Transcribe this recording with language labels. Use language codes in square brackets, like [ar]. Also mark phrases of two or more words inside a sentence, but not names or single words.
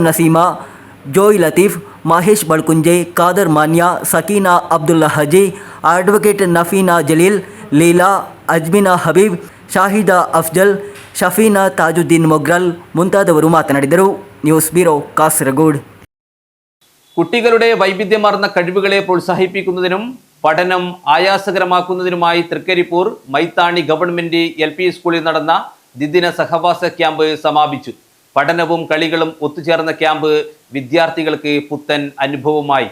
[kn] ನಸೀಮಾ, ಜೋಯ್ ಲತೀಫ್, ಮಹೇಶ್ ಬಳ್ಕುಂಜೆ, ಖಾದರ್ ಮಾನ್ಯ, ಸಕೀನಾ ಅಬ್ದುಲ್ಲಾ ಹಜಿ, ಅಡ್ವೊಕೇಟ್ ನಫೀನಾ ಜಲೀಲ್, ಲೀಲಾ, ಅಜ್ಮಿನಾ ಹಬೀಬ್, ಶಾಹಿದಾ ಅಫ್ಜಲ್, ಶಫೀನಾ ತಾಜುದ್ದೀನ್ ಮೊಗ್ರಲ್ ಮುಂತಾದವರು ಮಾತನಾಡಿದರು. [en] News Bureau, ಕಾಸರಗೋಡು. [ml] കുട്ടികളുടെ വൈവിധ്യമാർന്ന കഴിവുകളെ പ്രോത്സാഹിപ്പിക്കുന്നതിനും പഠനം ആയാസകരമാക്കുന്നതിനുമായി തൃക്കരിപ്പൂർ മൈത്താണി ഗവൺമെന്റ് LP സ്കൂളിൽ നടന്ന ദ്വിദിന സഹവാസ ക്യാമ്പ് സമാപിച്ചു. പഠനവും കളികളും ഒത്തുചേർന്ന ക്യാമ്പ് വിദ്യാർത്ഥികൾക്ക് പുത്തൻ അനുഭവമായി.